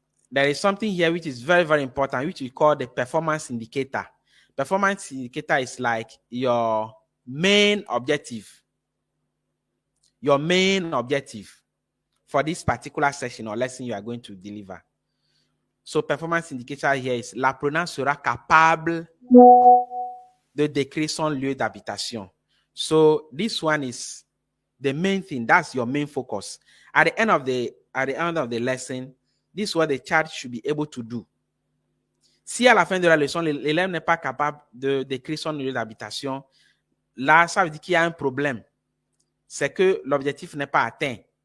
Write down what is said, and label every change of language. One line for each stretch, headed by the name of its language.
English: There is something here which is very, very important, which we call the performance indicator. Performance indicator is like your main objective. Your main objective for this particular session or lesson you are going to deliver. So performance indicator here is
French: l'apprenant sera capable de décrire son lieu d'habitation.
English: So this one is the main thing. That's your main focus. At the end of the lesson, this is what the child should be able to do.
French: Si à la fin de la leçon, l'élève n'est pas capable de décrire son lieu d'habitation, là, ça veut dire qu'il y a un problème. C'est que l'objectif n'est pas atteint.